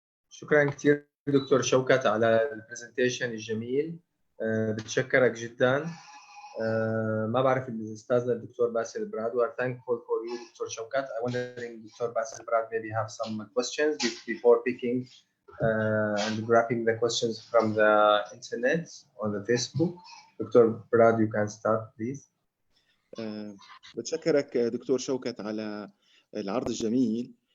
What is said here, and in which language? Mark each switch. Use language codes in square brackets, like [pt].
[ar] شكرا كثير دكتور شوكت على البرزنتيشن الجميل. بتشكرك جدا. ما بعرف الاستاذ الدكتور باسل براد. [en] We are thankful for you, Dr. Shaukat. I'm wondering, Dr. Basil Brad, maybe have some questions before picking and grabbing the questions from the internet on the Facebook. Dr. Brad, you can start, please. [ar] بتشكرك دكتور شوكت على العرض الجميل.